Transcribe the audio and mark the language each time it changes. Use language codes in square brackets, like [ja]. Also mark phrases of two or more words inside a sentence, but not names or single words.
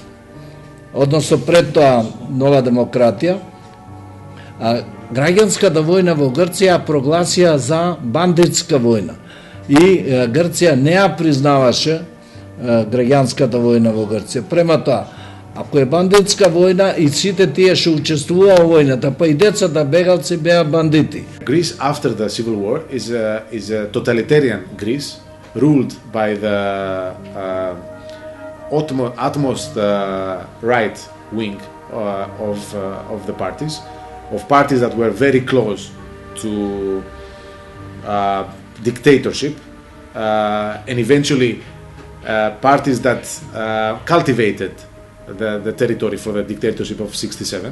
[mk] Односно пред тоа нова демократија, а граѓанската војна во Грција прогласија за бандитска војна. И Грција не ја признаваше граѓанската војна во Грција. Према тоа, ако е бандитска војна и сите тие што учествуваа во војната, па и децата бегалци беа бандити. [en] Greece after the civil war is a totalitarian Greece ruled by the utmost right wing of the parties, of parties that were very close to dictatorship, and eventually parties that cultivated the territory for the dictatorship of 67.